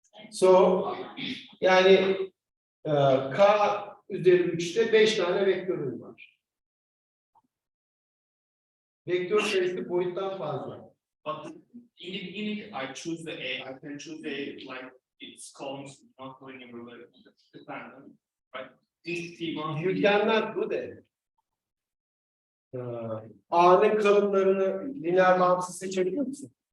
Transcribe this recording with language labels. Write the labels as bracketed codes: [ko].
[tr] So yani K üzeri 3'te 5 tane vektörüm var. Vektör sayısı boyuttan fazla. [en] But in the beginning, I choose the A. I can choose A like its columns not linearly dependent, right? This T1. You cannot do that. [tr] A'nın kalınlarını lineer bağımsız seçebiliyor musun?